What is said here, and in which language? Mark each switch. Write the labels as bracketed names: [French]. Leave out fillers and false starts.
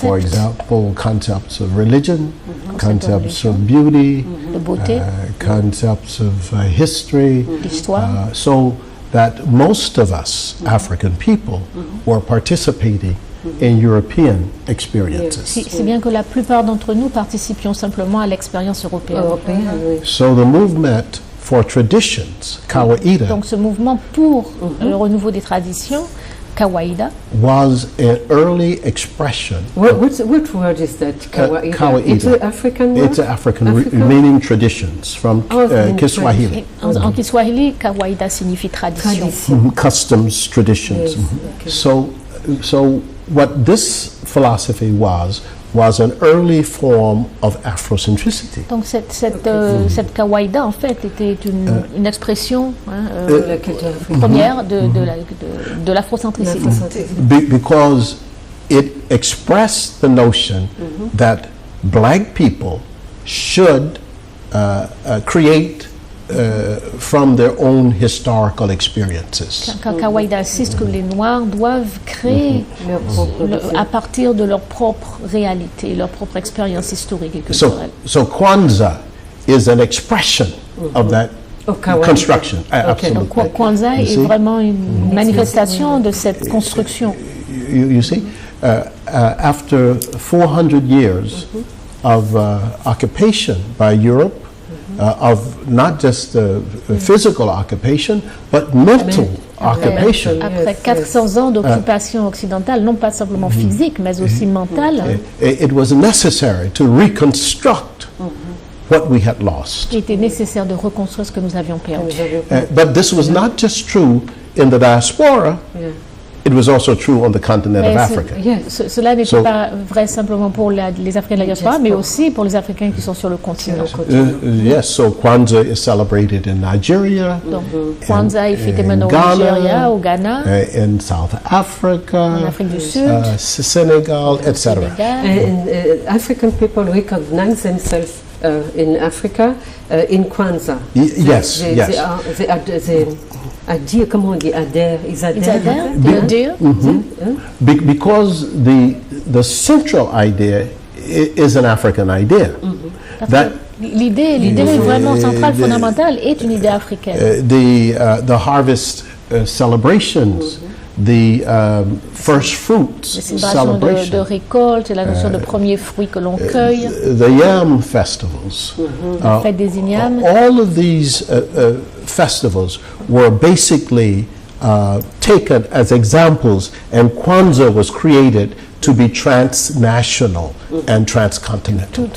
[English] for example, concepts of religion, concepts of beauty, [French] de beauté, [English] concepts of history, [French] d'histoire. [English] so that most of us African people were participating in European experiences. [French] C'est bien que la plupart d'entre nous participions simplement à l'expérience européenne. [English] So the movement for traditions, Kawaida, [French] Donc ce mouvement pour le renouveau des traditions, Kawaida, [English] was an early expression. What word is that? Kawaida. Kawaida. It's an African word? It's African, meaning traditions from Kiswahili. [French] En Kiswahili, Kawaida signifie tradition. [English] Customs, traditions. Yes, okay. So what this philosophy was an early form of Afrocentricity. [French] Donc cette Kawaida en fait était une expression La culture africaine. première de l'afrocentricité. [English] Because it expressed the notion that black people should create from their own historical experiences. [French] Kawaida insiste que les Noirs doivent créer à partir de leur propre réalité, leur propre expérience historique et culturelle. [English] So Kwanzaa is an expression of that construction. Absolutely. [French] Donc Kwanzaa est vraiment une manifestation de cette construction. [English] You see, after 400 years of occupation by Europe, of not just physical occupation, but mental occupation. [French] Après 400 ans d'occupation occidentale, non pas simplement physique, mais aussi mentale, [English] It was necessary to reconstruct what we had lost. [French] il était nécessaire de reconstruire ce que nous avions perdu. [English] But this was not just true in the diaspora, it was also true on the continent of Africa. [French] Cela n'était pas vrai simplement pour les Africains de la diaspora, mais aussi pour les Africains qui sont sur le continent. [English] Yes, so Kwanzaa is celebrated in Nigeria, [French] Donc Kwanzaa est fêté maintenant au [English] Ghana, [French] Nigeria, au Ghana, [English] in South Africa, [French] en Afrique du Sud, [English] Senegal, etc. [French] Sénégal. [English] And African people recognize themselves in Africa in Kwanzaa. Yes, yes. They [French] adhèrent, comment on dit, adhèrent, ils adhèrent. Dire. [English] Because the central idea is an African idea. That [French] L'idée vraiment centrale, fondamentale, est une idée africaine. [English] the harvest celebrations, the first fruits [French] Les célébrations de [English] celebration, [French] récolte, la notion de premier fruit que l'on cueille, [English] the yam festivals, [French] la fête des ignames. [English] all of these festivals were basically taken as examples, and Kwanzaa was created to be transnational and transcontinental.